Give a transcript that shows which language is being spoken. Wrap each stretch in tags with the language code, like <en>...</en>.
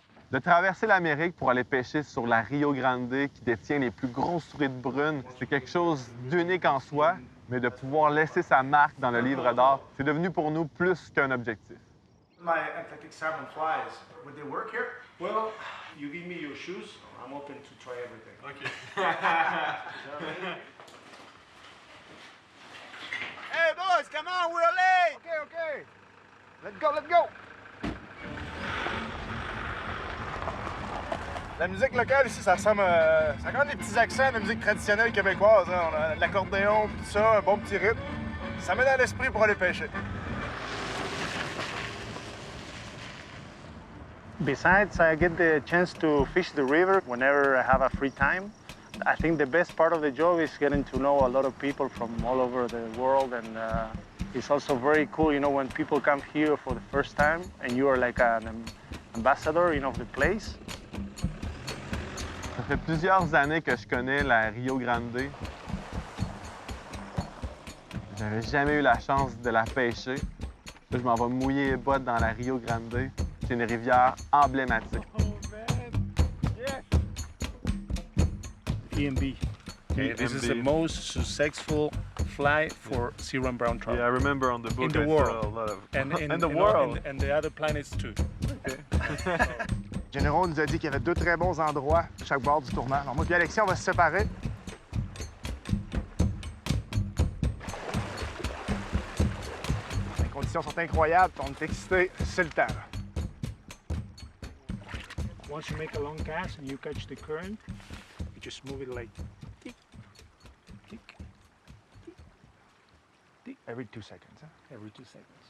<fr>De traverser l'Amérique pour aller pêcher sur la Rio Grande, qui détient les plus grosses truites brunes, c'est quelque chose d'unique en soi, mais de pouvoir laisser sa marque dans le livre d'or, c'est devenu pour nous plus qu'un objectif.</fr> <en>My Atlantic salmon flies, would they work here? Well, you give me your shoes, I'm open to try everything. OK. Hey boys, come on, we're late! Okay. Let's go!</en> <fr>La musique locale ici, ça ressemble ça a quand même des petits accents de musique traditionnelle québécoise. Hein. On a de l'accordéon, tout ça, un bon petit rythme. Ça met dans l'esprit pour aller pêcher.</fr> <en>Besides, I get the chance to fish the river whenever I have a free time. I think the best part of the job is getting to know a lot of people from all over the world, and it's also very cool, you know, when people come here for the first time and you are like an ambassador, you know, of the place.</en> <fr>Ça fait plusieurs années que je connais la Rio Grande. J'avais jamais eu la chance de la pêcher. Là, je m'en vais mouiller les bottes dans la Rio Grande. C'est une rivière emblématique. EMB.</fr> <en>Okay, this is the most successful fly for Serum brown trout. Yeah, I remember on the book In the I world. saw a lot of... And in the world? And the other planets too.</en> <fr>Généraux nous a dit qu'il y avait 2 très bons endroits à chaque bord du tournant. Alors moi et Alexis, on va se séparer. Les conditions sont incroyables, on est excités, c'est le temps.</fr> <en>Once you make a long cast and you catch the current, you just move it like tick, tick, tick, Every 2 seconds. Hein? every 2 seconds.</en>